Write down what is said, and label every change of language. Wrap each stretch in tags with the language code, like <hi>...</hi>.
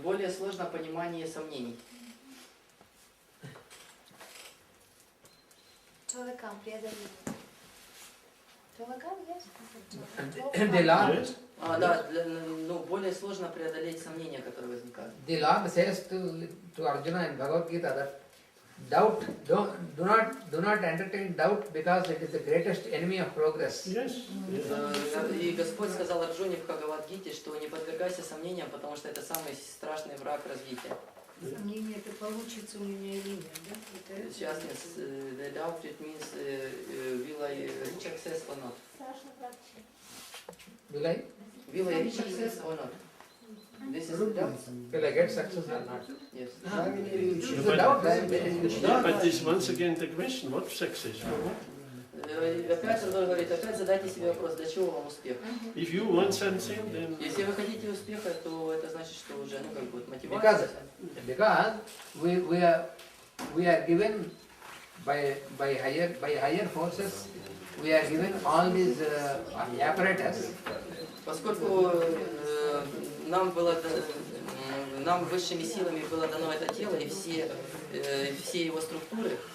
<ru>Более сложно понимание сомнений. Более сложно преодолеть сомнения, которые возникают.</ru> <en>The Lord says to Arjuna in Bhagavad Gita that doubt, do not entertain doubt because it is the greatest enemy of progress. Yes.</en> <ru>И Господь сказал Арджуне в Бхагавад-гите, что не подвергайся сомнениям, потому что это самый страшный враг развития. Сомнение, это получится у меня или нет, да? Сейчас</ru> <en>the doubt it means will I reach success or not? Will I reach success or not? This is the doubt. Will I get success or not? Yes. It's a doubt. But this once again the question: what success?</en> <ru>Опять он говорит, опять задайте себе вопрос, для чего вам успех?</ru> <en>If you want something, then</en> <ru>Если вы хотите успеха, то это значит, что уже мотивация.</ru> <en>Because we are given by higher forces, we are given all these apparatus.</en> <ru>Поскольку нам высшими силами было дано это тело и все его структуры,</ru>